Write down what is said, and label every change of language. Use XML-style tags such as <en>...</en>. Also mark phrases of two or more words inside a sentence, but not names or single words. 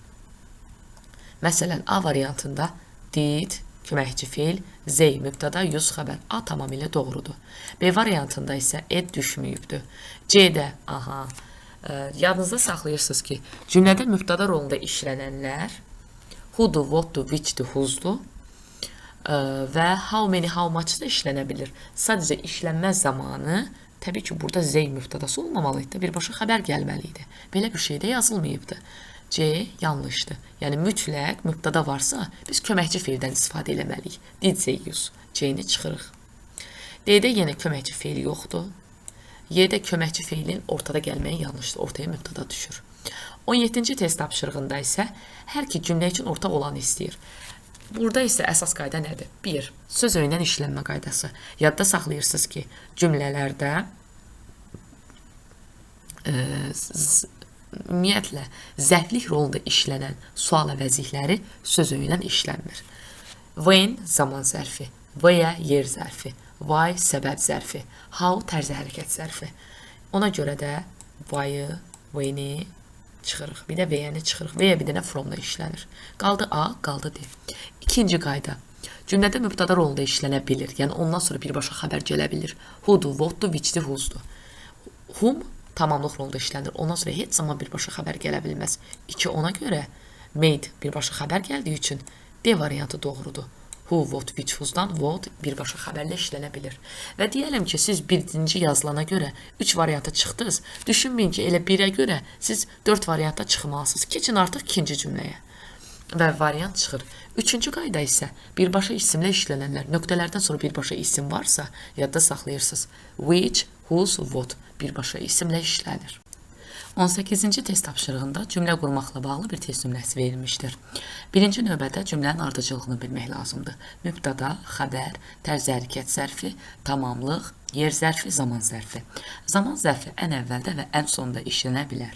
<az>Məsələn, A variantında did, köməkçi feil, zey, mübtada, yüz xəbər. A tamamilə doğrudur. B variantında isə ed düşməyibdir. C-də, yadınızda saxlayırsınız ki, cümlədə mübtada rolunda işlənənlər who'dur, what'dur, which'dur, who'sdur və</az> <en>how many, how much</en> <az>da işlənə bilir. Sadəcə işlənmə zamanı təbii ki, burada zey mübtadası olmamalıydı, birbaşa xəbər gəlməliydi. Belə bir şey də yazılmayıbdır. C yanlışdır. Yəni, mütləq mübtada varsa, biz köməkçi feildən istifadə eləməliyik.</az> <en>Did say use.</en> <az>C-ni çıxırıq. D-də yenə köməkçi feili yoxdur. Y-də köməkçi feilin ortada gəlməyi yanlışdır. Ortaya mübtada düşür. 17-ci test tapşırığında isə hər iki cümlə üçün ortaq olanı istəyir. Burada isə əsas qayda nədir? 1. Söz öyündən işlənmə qaydası. Yadda saxlayırsınız ki, cümlələrdə ümumiyyətlə, zərflik rolunda işlənən sual əvəzlikləri söz öyündən işlənmir. When zaman zərfi, where yer zərfi, why səbəb zərfi, how tərzi hərəkət zərfi. Ona görə də why-ı, when-i çıxırıq, bir də where-ni çıxırıq, where bir dənə from-da işlənir. Qaldı A, qaldı D. İkinci qayda, cümlədə mübtada rolunda işlənə bilir, yəni ondan sonra birbaşa xəbər gələ bilir. Who-dur, what-dur, which-dur, whose-dur. Whom tamamlıq rolunda işlənir. Ondan sonra heç zaman birbaşa xəbər gələ bilməz. 2. Ona görə made birbaşa xəbər gəldiyi üçün D variantı doğrudur.</az> <en>Who, what, which,</en> <az>who'dan what birbaşa xəbərlə işlənə bilir. Və deyələm ki, siz birinci yazılana görə 3 varianta çıxdınız. Düşünməyin ki, elə 1-ə görə siz 4 varianta çıxmalısınız. Keçin artıq ikinci cümləyə. Və variant çıxır. 3-cü qayda isə birbaşa isimlə işlənənlər. Nöqtələrdən sonra birbaşa isim varsa, yadda saxlayırsınız.</az> <en>Which, whose, what</en> <az>birbaşa isimlə işlənir. 18-ci test tapşırığında cümlə qurmaqla bağlı bir test nümunəsi verilmişdir. Birinci növbədə cümlənin ardıcıllığını bilmək lazımdır. Mübtəda, xəbər, tərz hərəkət zərfi, tamamlıq, yer zərfi, zaman zərfi. Zaman zərfi ən əvvəldə və ən sonda işlənə bilər.</az>